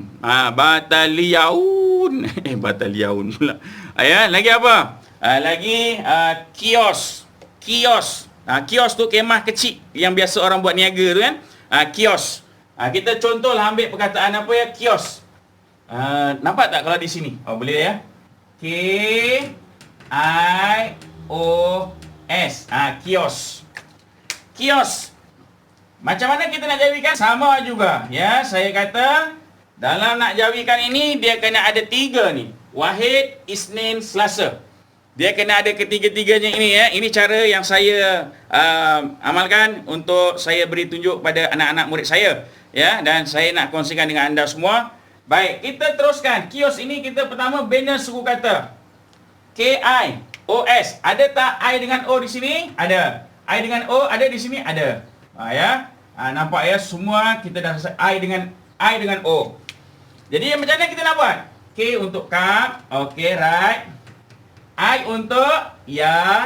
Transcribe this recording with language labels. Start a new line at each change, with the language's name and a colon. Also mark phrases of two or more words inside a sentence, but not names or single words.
Malay: Bataliaun. Bataliaun pula. Ya, lagi apa? Lagi kios. Kios. Kios tu kemah kecil yang biasa orang buat niaga tu kan. Kios. Kita contohlah ambil perkataan apa ya? Kios. Nampak tak kalau di sini? Boleh ya? K-I-O-S. Kios. Kios. Macam mana kita nak jawikan? Sama juga. Ya, saya kata dalam nak jawikan ini dia kena ada 3 ni. Wahid, Isnin, Selasa. Dia kena ada ketiga-tiganya ini ya. Ini cara yang saya amalkan untuk saya beri tunjuk pada anak-anak murid saya. Ya, dan saya nak kongsikan dengan anda semua. Baik, kita teruskan. Kios ini kita pertama bina suku kata. K-I-O-S. Ada tak I dengan O di sini? Ada. I dengan O ada di sini? Ada. Ya. Nampak ya, semua kita dah selesai I dengan O. Jadi macam mana kita nak buat? K untuk kap. Okey, right. I untuk ya.